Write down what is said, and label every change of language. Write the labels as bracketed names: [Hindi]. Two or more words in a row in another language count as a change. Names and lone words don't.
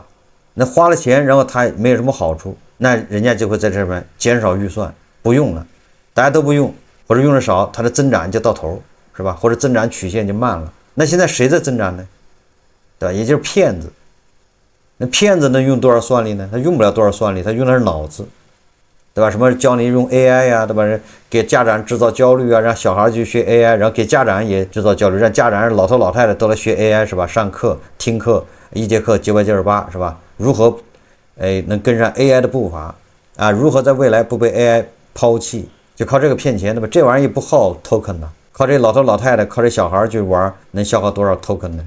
[Chinese] 那花了錢，然後它沒有什麼好處，那人家就會在這邊減少預算，不用了，大家都不用，或者用的少，它的增長就到頭，是吧？或者增長曲線就慢了。那現在誰在增長呢？对吧？也就是騙子。那騙子能用多少算力呢？他用不了多少算力，他用的是腦子，对吧？什麼教你用 AI 呀，对吧？給家長制造焦慮啊，讓小孩去學 AI， 然後給家長也制造焦慮，讓家長老頭老太太都來學 AI， 是吧？上課聽課，1節課998，是吧？如何能跟上 AI 的步伐啊？如何在未來不被 AI 拋棄？就靠這個騙錢，對吧？這玩意兒也不耗 token 的，靠這老頭老太太，靠這小孩去玩，能消耗多少 token 呢？